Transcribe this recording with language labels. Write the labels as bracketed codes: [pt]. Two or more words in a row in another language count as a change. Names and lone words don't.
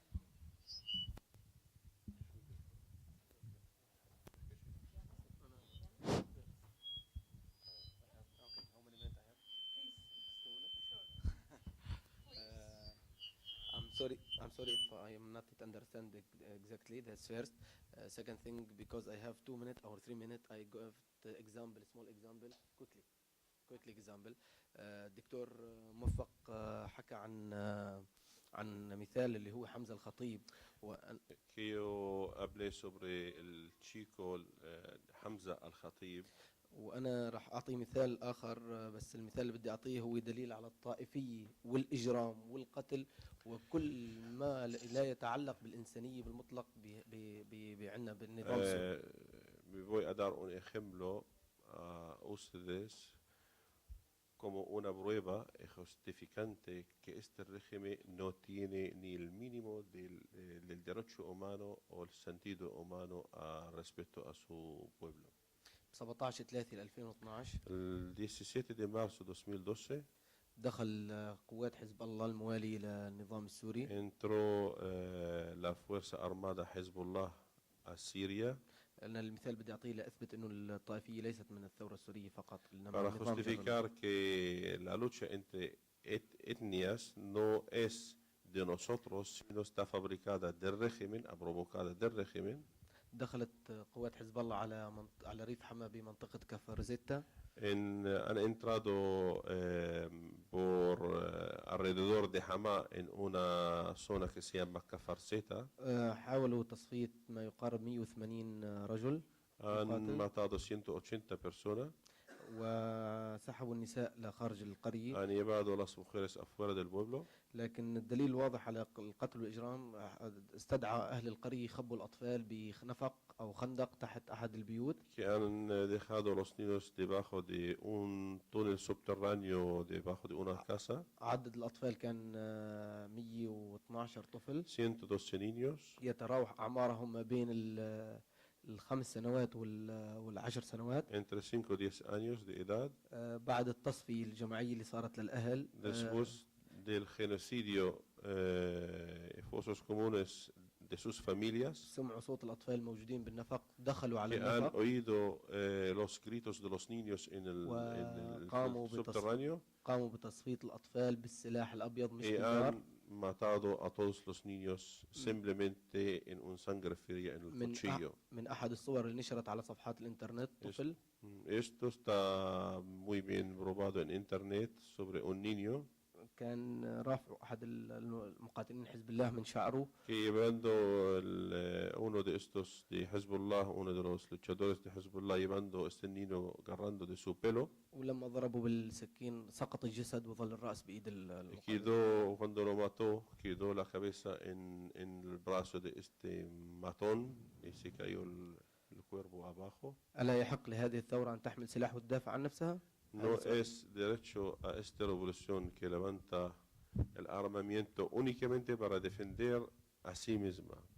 [en] I'm sorry if I am not understanding exactly. That's first. Second thing, because I have 2 minutes or 3 minutes, I give the example, small example, quickly example. [ar] الدكتور موفق حكى عن مثال اللي هو حمزة الخطيب. [es] Que yo hablé sobre el chico حمزة الخطيب. [ar] وأنا راح أعطي مثال آخر، بس المثال اللي بدي أعطيه هو دليل على الطائفية والإجرام والقتل وكل ما لا يتعلق بالإنسانية بالمطلق عندنا بالنظام السوري. [es] Voy a dar un ejemplo a ustedes como una prueba justificante que este régimen no tiene ni el mínimo del derecho humano o el sentido humano respecto a su pueblo. 17/3/2012 El 17 de marzo de 2012 [ar] دخل قوات حزب الله الموالي للنظام السوري. [es] entró la Fuerza Armada Hezbollah a Siria. [ar] أنا المثال بدي أعطيه لأثبت إنه الطائفية ليست من الثورة السورية فقط. [es] Para justificar que la lucha entre etnias no es de nosotros, sino está fabricada del régimen, provocada del régimen. [ar] دخلت قوات حزب الله على ريف حما بمنطقة كفر زيتا. [es] Han entrado por alrededor de Hama en una zona que se llama Cafarceta. [ar] حاولوا تصفية ما يقارب 180 رجل. [es] Han matado 180 personas. [ar] وسحبوا النساء لخارج القرية. [es] Han llevado a las mujeres afuera del pueblo. [ar] لكن الدليل الواضح على القتل والإجرام استدعى أهل القرية يخبوا الأطفال بنفق أو خندق تحت أحد البيوت. [es] Que han dejado los niños debajo de un túnel subterráneo debajo de una casa. [ar] عدد الأطفال كان 112 طفل. [es] 112 niños. [ar] يتراوح أعمارهم ما بين ال5 سنوات وال10 سنوات. [es] Entre 5 y 10 años de edad. [ar] بعد التصفية الجماعية اللي صارت للأهل. [es] Después del genocidio fosos comunes de sus familias. [ar] سمعوا صوت الأطفال الموجودين بالنفق دخلوا على [es] que han [ar] النفق. [es] oído los gritos de los niños en el subterráneo. [ar] قاموا بتصفية الأطفال بالسلاح الأبيض مش [es] y [ar] بالنار. [es] han matado a todos los niños simplemente en un sangre fría en el cuchillo. [ar] من أحد الصور اللي نشرت على صفحات الإنترنت طفل. [es] Esto está muy bien probado en internet sobre un niño. [ar] كان رافع أحد المقاتلين حزب الله من شعره. [es] Que llevando uno de estos de Hezbollah, uno de los luchadores de Hezbollah, llevando este niño agarrando de su pelo. [ar] ولما ضربوا بالسكين سقط الجسد وظل الرأس بإيد المقاتل. [es] Quedó, cuando lo mató, quedó la cabeza en el brazo de este matón y se cayó el cuerpo abajo. [ar] ألا يحق لهذه الثورة أن تحمل سلاح وتدافع عن نفسها؟ [es] No es derecho a esta revolución que levanta el armamiento únicamente para defender a sí misma.